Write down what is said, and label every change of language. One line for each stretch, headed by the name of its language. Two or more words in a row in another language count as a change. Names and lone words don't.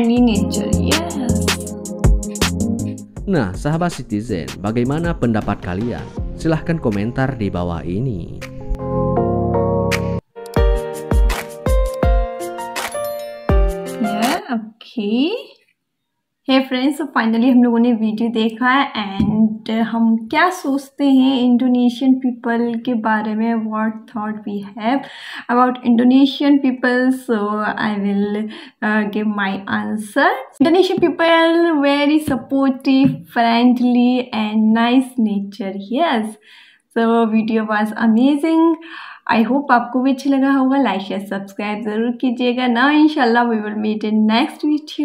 Indonesian: Nah, sahabat Citizen, bagaimana pendapat kalian? Silahkan komentar di bawah ini. Ya, oke.
English: hey friends,
Hindi: तो फाइनली हम लोगों ने वीडियो देखा है एंड हम क्या सोचते हैं
English: Indonesian people
Hindi: के बारे में,
English: what thought we have about Indonesian people. so I will give my answer. Indonesian people very supportive, friendly and nice nature. yes, so video was amazing. I hope
Hindi: आपको भी अच्छा लगा होगा.
English: like share subscribe
Hindi: जरूर कीजिएगा ना.
English: इंशाल्लाह we will meet in next video.